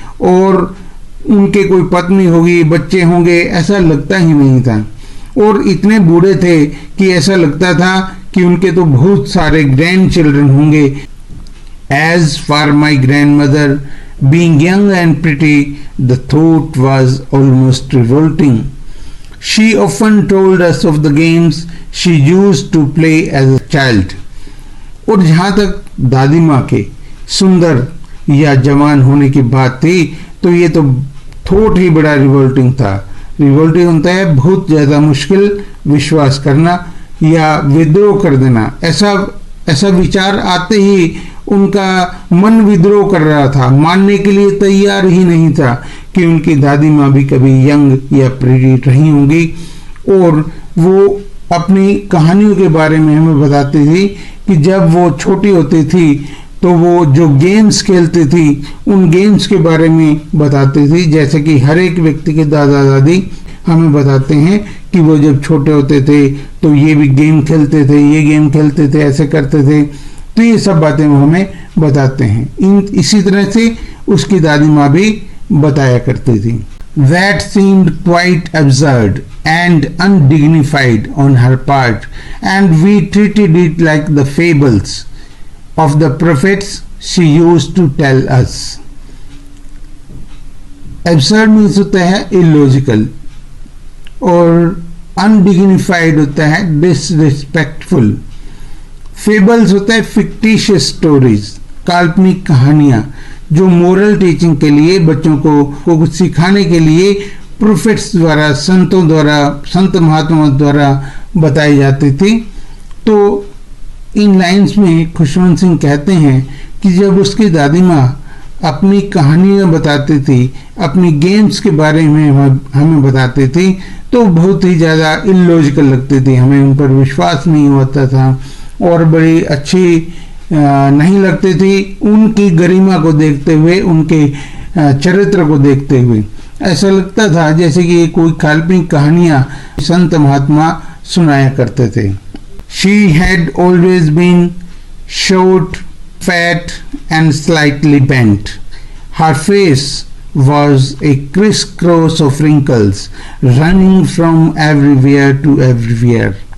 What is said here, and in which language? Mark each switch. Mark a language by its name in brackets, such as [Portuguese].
[Hindi] और उनके कोई पत्नी होगी, बच्चे होंगे, ऐसा लगता ही नहीं था। और इतने बूढ़े थे कि ऐसा लगता था कि उनके तो बहुत सारे ग्रैंड चिल्ड्रन होंगे। [English] As for my grandmother being young and pretty, the thought was almost revolting. She often told us of the games she used to play as a child. [Hindi] और जहाँ तक दादी माँ के सुंदर या जवान होने की बात थी, तो ये तो थोट ही बड़ा रिवोल्टिंग था। रिवोल्टिंग होता है बहुत ज़्यादा मुश्किल विश्वास करना या विद्रोह कर देना। ऐसा विचार आते ही उनका मन विद्रोह कर रहा था, मानने के लिए तैयार ही नहीं था कि उनकी दादी माँ भी कभी यंग या प्रिटी रही होंगी। और वो अपनी कहानियों के बारे में हमें बताती थी कि जब वो छोटी होती थी तो वो जो गेम्स खेलती थी उन गेम्स के बारे में बताती थी। जैसे कि हर एक व्यक्ति के दादा दादी हमें बताते हैं कि वो जब छोटे होते थे तो ये भी गेम खेलते थे, ये गेम खेलते थे, ऐसे करते थे। तो ये सब बातें वो हमें बताते हैं। इसी तरह से उसकी दादी माँ भी बताया करती थी। [English] That seemed quite absurd and undignified on her part, and we treated it like the fables of the prophets she used to tell us. Absurd means [Hindi] होता है illogical और undignified होता है disrespectful. Fables होता है [English] fictitious stories, [Hindi] काल्पनिक कहानियां जो मोरल टीचिंग के लिए बच्चों को कुछ सिखाने के लिए प्रोफेट्स द्वारा, संतों द्वारा, संत महात्माओं द्वारा बताई जाती थी। तो इन लाइंस में खुशवंत सिंह कहते हैं कि जब उसकी दादी माँ अपनी कहानियाँ बताती थी, अपनी गेम्स के बारे में हमें बताती थी, तो बहुत ही ज़्यादा इलॉजिकल लगती थी, हमें उन पर विश्वास नहीं होता था और बड़ी अच्छी नहीं लगती थी। उनकी गरिमा को देखते हुए, उनके चरित्र को देखते हुए ऐसा लगता था जैसे कि कोई काल्पनिक कहानियां संत महात्मा सुनाया करते थे। [English] She had always been short, fat and slightly bent. Her face was a crisscross of wrinkles running from everywhere to everywhere.